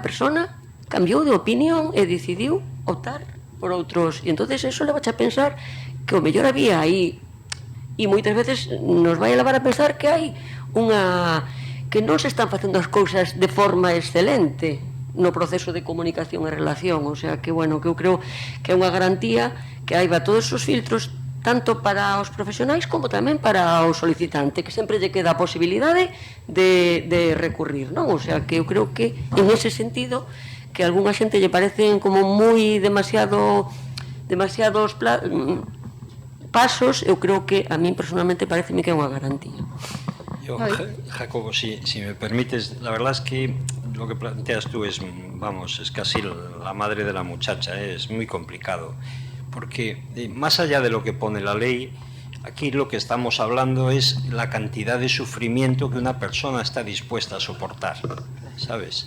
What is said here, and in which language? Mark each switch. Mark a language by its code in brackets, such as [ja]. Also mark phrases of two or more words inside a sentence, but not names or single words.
[gl] persona cambiou de opinión e decidiu optar por outros, e entonces eso levache a pensar que o mellor había aí, e moitas veces nos vai a levar a pensar que hai que non se están facendo as cousas de forma excelente no proceso de comunicación e relación, [es] o sea que, bueno, [gl] que eu creo que é unha garantía que haiba todos os filtros tanto para os profesionais como tamén para o solicitante, que sempre lle queda a posibilidade de recurrir, non? [es] O sea [gl] que eu creo que en ese sentido que a algunha xente lle parecen como moi demasiados pasos, eu creo que a min personalmente pareceme que é unha garantía. [es] Yo, Jacobo, si me permites, la verdad es que lo que planteas tú es, vamos, es casi la madre de la muchacha, es muy complicado, porque más allá de lo que pone la ley, aquí lo que estamos hablando es la cantidad de sufrimiento que una persona está dispuesta a soportar, ¿sabes?